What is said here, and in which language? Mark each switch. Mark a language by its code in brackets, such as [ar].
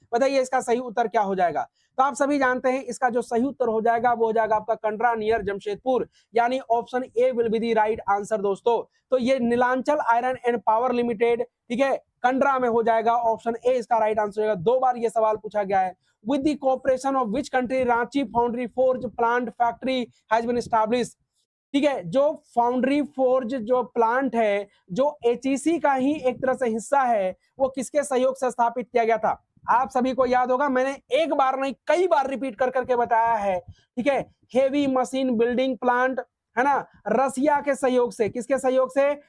[hi] बताइए इसका सही उत्तर क्या हो जाएगा। तो आप सभी जानते हैं इसका जो सही उत्तर हो जाएगा वो हो जाएगा आपका कंडरा नियर जमशेदपुर, यानी [en] option A will be the right answer [hi] दोस्तों। तो ये Nilanchal iron and power limited, ठीक है, कंडरा में हो जाएगा, ऑप्शन ए इसका राइट आंसर होगा। 2 बार ये सवाल पूछा गया है। [en] With the cooperation of which country Ranchi Foundry Forge Plant Factory has been established? [hi] ठीक है, जो फाउंड्री फोर्ज जो प्लांट है, जो HEC का ही एक तरह से हिस्सा है, वो किसके सहयोग से स्थापित किया गया था? आप सभी को याद होगा, मैंने एक बार नहीं कई बार रिपीट कर करके बताया है, ठीक है। हेवी मशीन बिल्डिंग प्लांट, है ना, रसिया के सहयोग से, किसके सहयोग से?